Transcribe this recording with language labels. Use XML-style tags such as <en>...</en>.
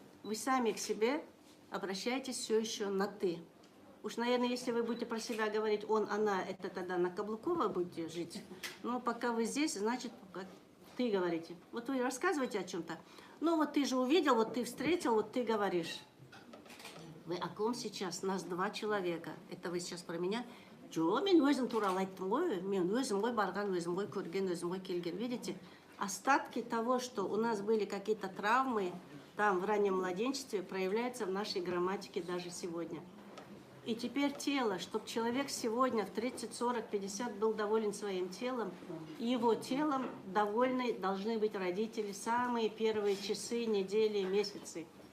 <ru>Вы сами к себе обращаетесь все еще на «ты». Уж, наверное, если вы будете про себя говорить «он», «она», это тогда на Каблукова будете жить. Но пока вы здесь, значит, «ты» говорите. Вот вы рассказываете о чем-то. Ну вот ты же увидел, вот ты встретил, вот ты говоришь. Вы о ком сейчас? Нас 2 человека. Это вы сейчас про меня?</ru> <kk>Джо, мен өзім туралы айттым ғой, мен өзім ғой барған, өзім ғой көрген, өзім ғой келген.</kk> <ru>Видите, остатки того, что у нас были какие-то травмы, там в раннем младенчестве, проявляются в нашей грамматике даже сегодня. И теперь тело, чтобы человек сегодня в 30, 40, 50 был доволен своим телом, его телом довольны должны быть родители самые первые часы, недели, месяцы.</ru>